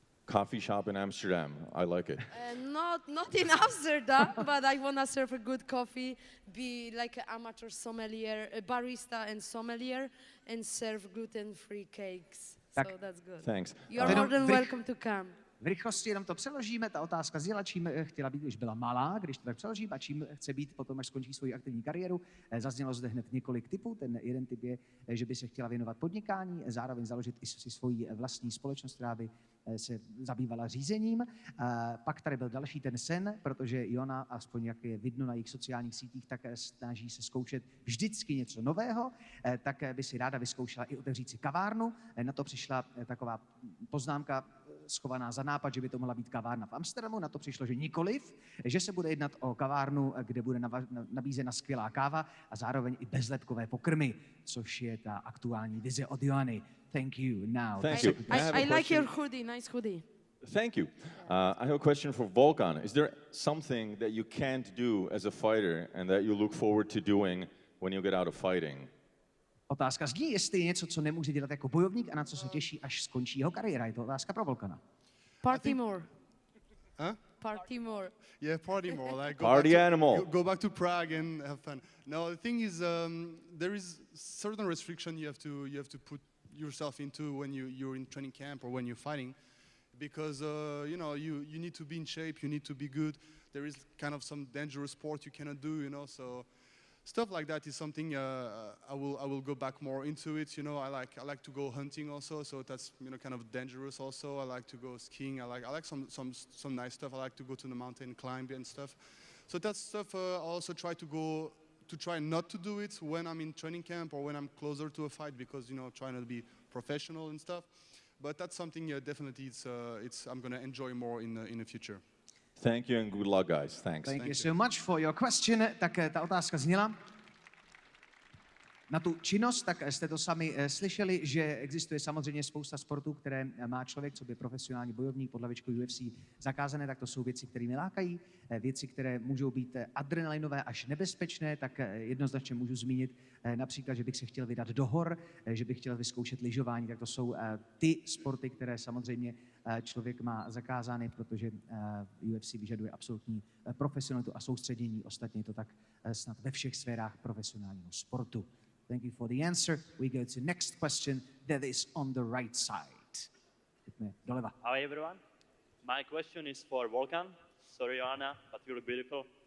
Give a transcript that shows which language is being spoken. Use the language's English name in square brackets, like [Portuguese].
[English] coffee shop in Amsterdam. I like it. Not in Amsterdam, but I want to serve a good coffee, be like an amateur sommelier, a barista and sommelier, and serve gluten-free cakes. So that's good. Thanks. You are more than welcome to come. [Czech] V rychlosti jenom to přeložíme, ta otázka zněla, čím chtěla být, když byla malá, když to tak přeložím, a čím chce být potom, až skončí svoji aktivní kariéru. Zaznělo zde hned několik typů. Ten jeden typ je, že by se chtěla věnovat podnikání, zároveň založit i si svoji vlastní společnost, která by se zabývala řízením. Pak tady byl další ten sen, protože Joanna, aspoň jak je vidno na jejich sociálních sítích, tak snaží se zkoušet vždycky něco nového, tak by si ráda vyzkoušela i otevřít si kavárnu. Na to přišla taková poznámka schovaná za nápad, že by to mohla být kavárna v Amsterdamu. Na to přišlo, že nikoliv, že se bude jednat o kavárnu, kde bude nabízena skvělá káva a zároveň i bezlepkové pokrmy, což je ta aktuální vize od Joanny. [English] Thank you. Now. Thank you. I like your hoodie, nice hoodie. Thank you. I have a question for Volkan. Is there something that you can't do as a fighter and that you look forward to doing when you get out of fighting? [Czech] Otázka zní, jestli je něco, co nemůže dělat jako bojovník a na co se těší, až skončí jeho kariéra. Je to otázka pro Volkana. [English] Party more. Huh? Party more. Yeah, party more. Like Party animal. Go back to Prague and have fun. No, the thing is, there is certain restriction you have to put yourself into when you're in training camp or when you're fighting, because you know you need to be in shape, you need to be good. There is kind of some dangerous sport you cannot do, you know. So stuff like that is something I will go back more into it. You know, I like to go hunting also, so that's, you know, kind of dangerous also. I like to go skiing. I like some nice stuff. I like to go to the mountain, climb and stuff. So that stuff I also try not to do it when I'm in training camp or when I'm closer to a fight, because, you know, trying to be professional and stuff. But that's something definitely I'm gonna enjoy more in the future. Thank you and good luck, guys. Thanks. Thank you so much for your question. [Czech] Tak ta otázka zněla na tu činnost, tak jste to sami slyšeli, že existuje samozřejmě spousta sportů, které má člověk, co by profesionální bojovník pod hlavičkou UFC zakázané, tak to jsou věci, které mě lákají, věci, které můžou být adrenalinové až nebezpečné, tak jednoznačně můžu zmínit například, že bych se chtěl vydat do hor, že bych chtěl vyzkoušet lyžování, tak to jsou ty sporty, které samozřejmě člověk má zakázány, protože UFC vyžaduje absolutní profesionalitu a soustředění. Ostatně je to tak snad ve všech sférách profesionálního sportu. [English] Thank you for the answer. We go to next question that is on the right side. [Czech] Doleva. [English] Hi everyone. My question is for Volkan. Sorry, Joanna, but you're beautiful.